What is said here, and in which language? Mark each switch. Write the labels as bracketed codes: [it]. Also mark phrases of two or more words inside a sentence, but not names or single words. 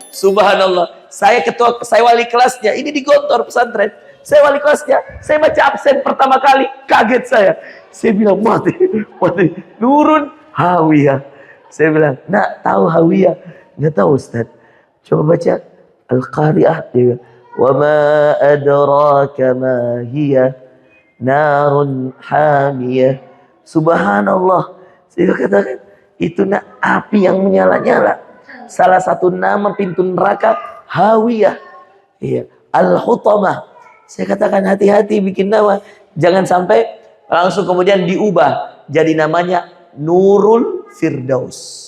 [id] Saya wali kelasnya, ini di Gontor pesantren. Saya wali kelasnya. Saya baca absen pertama kali, kaget saya. Saya bilang mati. Nurun Hawiyah. Saya bilang, nak tahu Hawiyah? Nggak tahu Ustaz. Coba baca Al-Qari'ah. Dia bilang, [ar] وما أدراك ما هي نار حامية. [id] Subhanallah. Saya katakan, itu nak api yang menyala-nyala. Salah satu nama pintu neraka Hawiyah. Iya, Al-Hutamah. Saya katakan hati-hati bikin nama. Jangan sampai langsung kemudian diubah jadi namanya Nurul Firdaus.